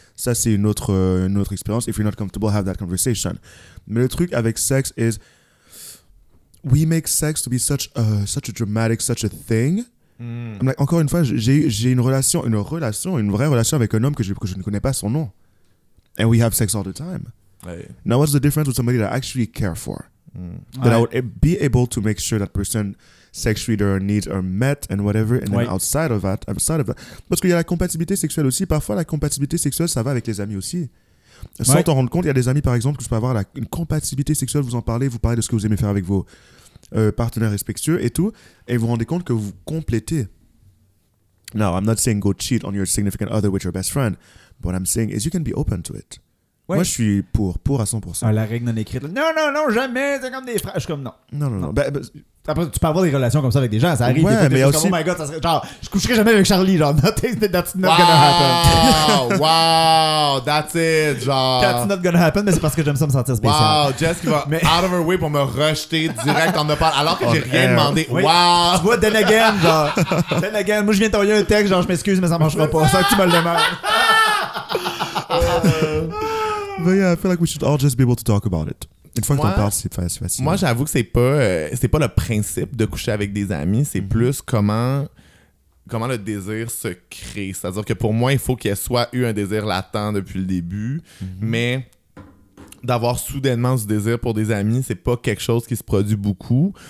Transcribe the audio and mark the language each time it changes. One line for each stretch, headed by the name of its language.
French: Ça, c'est une autre expérience.
English: If you're not comfortable, have that conversation.
French: Mais le truc avec sexe
English: is we make sex to be such a dramatic, such a thing. Mm. Like,
French: encore une fois, j'ai une vraie relation avec un homme que je ne connais pas son nom.
English: And we have sex all the time. Hey. Now, what's the difference with somebody that I actually care for? Mm. That I would be able to make sure that person sexually their needs are met and whatever, and then outside of that,
French: parce qu'il y a la compatibilité sexuelle aussi. Parfois, la compatibilité sexuelle, ça va avec les amis aussi. Sans t'en rendre compte, il y a des amis par exemple que je peux avoir une compatibilité sexuelle. Vous parlez de ce que vous aimez faire avec vos partenaires respectueux et tout, et vous rendez compte que vous complétez.
English: Now, I'm not saying go cheat on your significant other with your best friend, but what I'm saying is you can be open to it.
French: Ouais. Moi, je suis pour à 100%. Ah, la règle non écrite. Non, jamais. C'est comme des frères. Je suis comme non. Après, tu peux avoir des relations comme ça avec des gens. Ça arrive. Ouais, mais aussi... comme,
English: oh my god,
French: ça serait... genre, je coucherai jamais avec Charlie. Genre,
English: that's not gonna happen. Wow, that's it. Genre, that's not gonna happen,
French: mais c'est parce que j'aime ça me sentir spécial. Wow, Jess qui va
English: out of her way
French: pour me rejeter direct en me parlant alors que j'ai rien demandé. Oui. Wow. Tu vois,
English: then again,
French: genre. Then again, moi, je viens t'envoyer un texte. Genre, je m'excuse, mais ça marchera pas. Sans que tu me le demandes.
English: But yeah, I feel like we should all just be able to talk about it.
French: Une fois que t'en parles, c'est facile. Moi, j'avoue que c'est pas le principe de coucher avec des amis, c'est plus comment le désir se crée. C'est-à-dire que pour moi, il faut qu'il y ait soit eu un désir latent depuis le début, mais d'avoir soudainement ce désir pour des amis, c'est pas quelque chose qui se produit beaucoup.